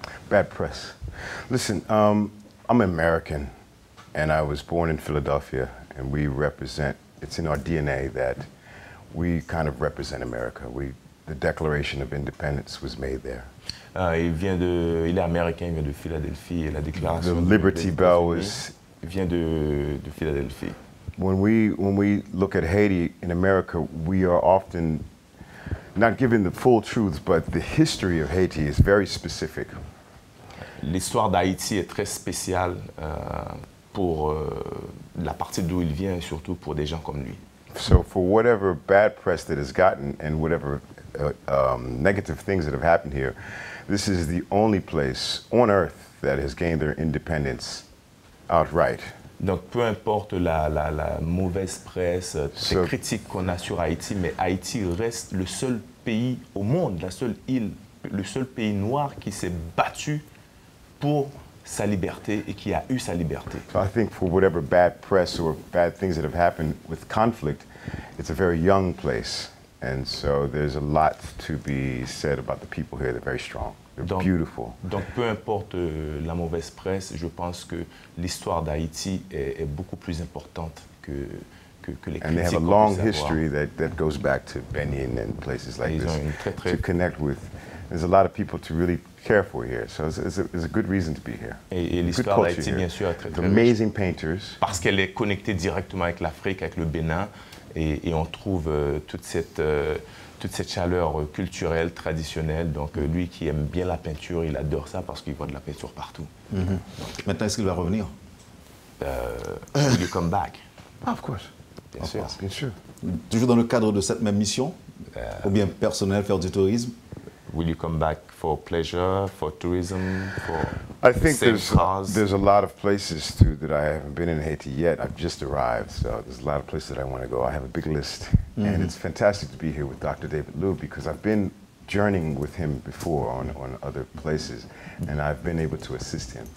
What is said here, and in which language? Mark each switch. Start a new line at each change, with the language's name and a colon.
English: Bad press. Listen, I'm American, and I was born in Philadelphia, and we represent, it's in our DNA that we kind of represent America. The Declaration of Independence was made there.
French: Il est américain, il vient de Philadelphie, et la déclaration
English: The Liberty Bell was...
French: vient de Philadelphie.
English: When we look at Haiti in America, we are often not given the full truth, but the history of Haiti is very specific.
French: L'histoire d'Haïti est très spéciale pour la partie d'où il vient et surtout pour des gens comme lui.
English: So for whatever bad press that has gotten and whatever negative things that have happened here, this is the only place on earth that has gained their independence outright.
French: Donc peu importe la mauvaise presse, toutes les critiques qu'on a sur Haïti, mais Haïti reste le seul pays au monde, la seule île, le seul pays noir qui s'est battu pour sa liberté et qui a eu sa liberté.
English: So I think for whatever bad press or bad things that have happened with conflict, it's a very young place. And so there's a lot to be said about the people here. They're very strong. They're beautiful.
French: Donc peu importe la mauvaise presse, je pense que l'histoire d'Haïti est beaucoup plus importante que les critiques.
English: And they have a long history that goes back to Benin and places like this to connect with. There's a lot of people to really care for here, so it's a good reason to be here.
French: Et l'histoire d'Haïti, bien sûr, est très
English: amazing painters.
French: Parce qu'elle est connectée directement avec l'Afrique, avec le Bénin, et on trouve toute cette chaleur culturelle, traditionnelle. Donc lui qui aime bien la peinture, il adore ça parce qu'il voit de la peinture partout. Maintenant, est-ce qu'il va revenir?
English: Will you come back? Of course.
French: Bien sûr. Bien sûr. Toujours dans le cadre de cette même mission? Ou bien personnel, faire du tourisme?
English: Will you come back for pleasure, for tourism, for I think same cars? there's a lot of places too that I haven't been in Haiti yet. I've just arrived, so there's a lot of places that I want to go. I have a big list, and it's fantastic to be here with Dr. David Liu because I've been journeying with him before on other places, and I've been able to assist him.